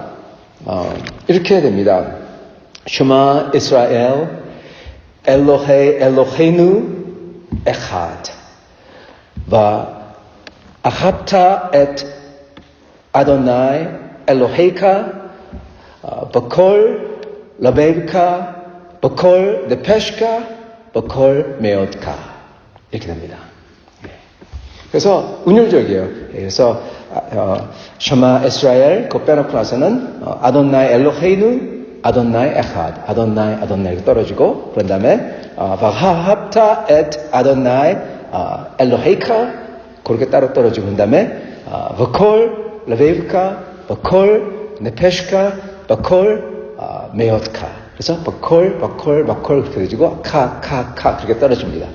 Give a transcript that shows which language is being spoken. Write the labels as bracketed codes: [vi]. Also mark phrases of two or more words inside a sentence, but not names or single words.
[ko] 이렇게 해야 됩니다. [he] שמע ישראל אלהינו אחד ואהבת את אדני אלהיך בכל לבבך בכל נפשך בכל מאדך [ko] 이렇게 됩니다. 그래서 운율적이에요. 그래서 [he] שמע ישראל [ko] 그거 빼놓고 나서는 [he] אדני אלהינו אדני אחד אדני [ko] 이렇게 떨어지고 그런 다음에 [he] ואהבת את אדני אלהיך [ko] 그렇게 따로 떨어지고 그런 다음에 [he] בכל לבבך בכל נפשך בכל מאדך [ko] 그래서 버콜 그렇게 떨어지고 카 그렇게 떨어집니다.